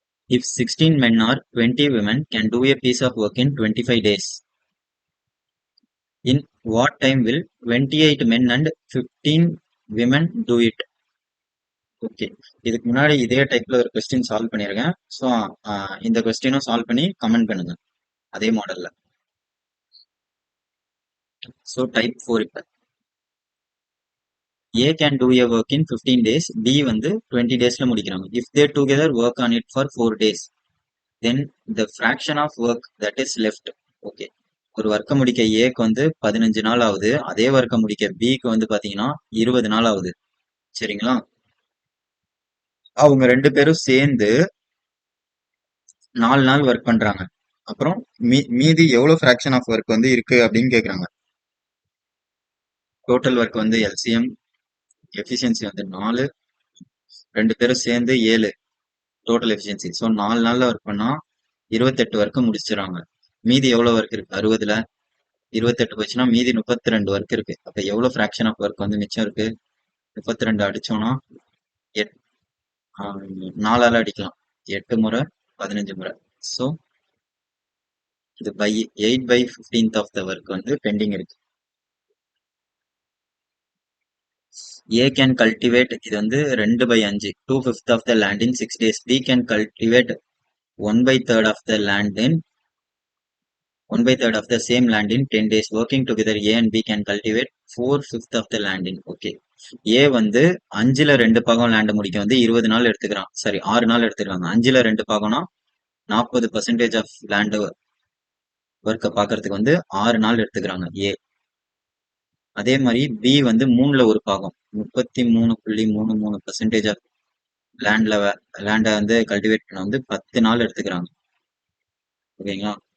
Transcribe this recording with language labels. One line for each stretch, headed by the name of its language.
English: If 16 men or 20 women can do a piece of work in 25 days, in what time will 28 men and 15 women do it?
Tamil: Okay, இதுக்கு முன்னாடி இதே டைப்ல ஒரு question solve பண்ணிருக்கேன். So இந்த கொஸ்டினும் solve பண்ணி comment பண்ணுங்க அதே மாடல்ல.
English: so type 4
Tamil: இப்ப
English: A can do a work in 15 days, B
Tamil: வந்து
English: 20 daysல
Tamil: முடிக்கிறாங்க.
English: If they together work on it for 4 days, then the fraction of work that is left.
Tamil: Okay, ஒரு ஒர்க்கை முடிக்க ஏக்கு வந்து 15 நாள் ஆகுது. அதே ஒர்க்கை முடிக்க பிக்கு வந்து பாத்தீங்கன்னா 20 நாள் ஆகுது. சரிங்களா? அவங்க 2 பேரும் சேர்ந்து 4 நாள் ஒர்க் பண்றாங்க. அப்புறம் மீதி எவ்வளவு ஃபிராக்ஷன் ஆஃப் ஒர்க் வந்து இருக்கு அப்படின்னு கேக்குறாங்க. டோட்டல் ஒர்க் வந்து எல்சிஎம் எஃபிஷியன்சி வந்து 4, 2 பேரும் சேர்ந்து 7 டோட்டல் எஃபிஷியன்சி. ஸோ 4 நாள்ல ஒர்க் பண்ணா 28 ஒர்க்கு முடிச்சிடறாங்க. மீதி எவ்வளவு ஒர்க் இருக்கு? 60ல 28 போச்சுன்னா மீதி 32 ஒர்க் இருக்கு. அப்ப எவ்வளவு ஃபிராக்ஷன் ஆஃப் ஒர்க் வந்து மிச்சம் இருக்கு? 32 அடிச்சோம்னா 4ஆல அடிக்கலாம். 8 முறை 15 முறை. ஸோ இது 8/15 ஆஃப் த ஒர்க் வந்து பெண்டிங் இருக்கு.
English: A can cultivate
Tamil: இது வந்து
English: 2/5 2/5 of the land in 6 days. B can cultivate 1/3 of the land in 1/3 of the same land in 10 days. Working together A and B can cultivate 4/5 of the land in. Okay.
Tamil: A வந்து 5ல 2 பாகம் land முடிக்க வந்து 20 நாள் எடுத்துக்கிறான். சரி 6 நாள் எடுத்துக்கிறாங்க. 5ல 2 பாகம்னா 40% of land ஒர்க்கை பார்க்கறதுக்கு வந்து 6 நாள் எடுத்துக்கிறாங்க A. அதே மாதிரி B வந்து 3ல ஒரு பாகம் 33.33% ஆஃப் லேண்டை வந்து கல்டிவேட் பண்ண வந்து 10 நாள் எடுத்துக்கிறாங்க. ஓகேங்களா?